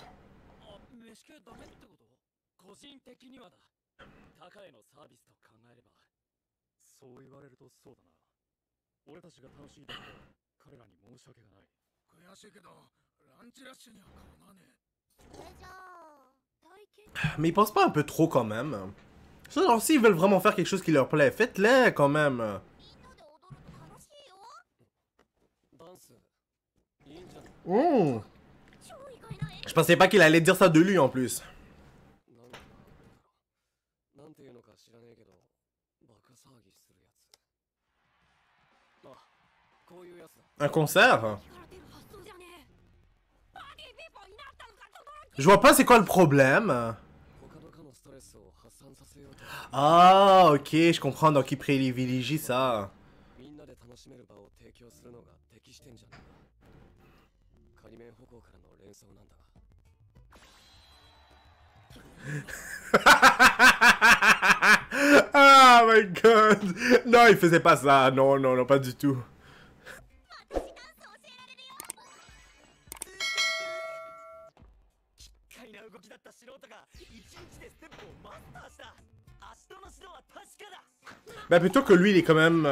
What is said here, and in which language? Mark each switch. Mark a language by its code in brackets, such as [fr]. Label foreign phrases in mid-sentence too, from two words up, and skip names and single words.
[ja] あ、飯系ダメってこと？個人的にはだ。他家へのサービスと考えれば。そう言われるとそうだな。俺たちが楽しいだけで彼らに申し訳がない。悔しいけど、ランチラッシュにはかなわねえ。 [fr] Mais ils pensent pas un peu trop quand même. Ça, alors, s'ils veulent vraiment faire quelque chose qui leur plaît, faites-le quand même. Mmh. Je pensais pas qu'il allait dire ça de lui en plus. Un concert? Je vois pas c'est quoi le problème. Ah, ok, je comprends, donc il privilégie ça. [en] Oh my god. [fr] Non, il faisait pas ça. Non, non, non, pas du tout. Ben plutôt que lui, il est quand même...